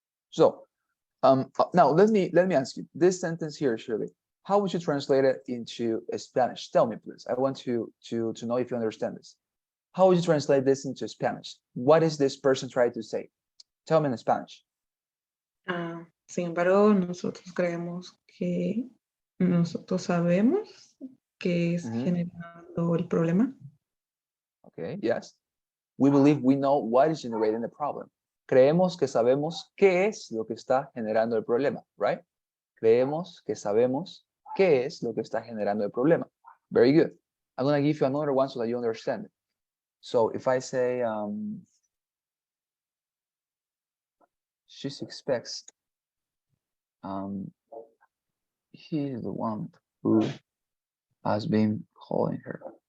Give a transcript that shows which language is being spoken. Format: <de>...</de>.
<en>So now let me ask you this sentence here, Shirley. How would you translate it into Spanish? Tell me, please. I want to know if you understand this. How would you translate this into Spanish? What is this person trying to say? Tell me in Spanish.</en> <es>Sin embargo, nosotros creemos que nosotros sabemos qué es generando el problema.</es> <en>Okay, yes. We believe we know what is generating the problem.</en> <es>Creemos que sabemos qué es lo que está generando el problema, right? Creemos que sabemos qué es lo que está generando el problema.</es> <en>Very good. I'm going to give you another one so that you understand it. So if I say, she expects, he's the one who has been calling her.</en>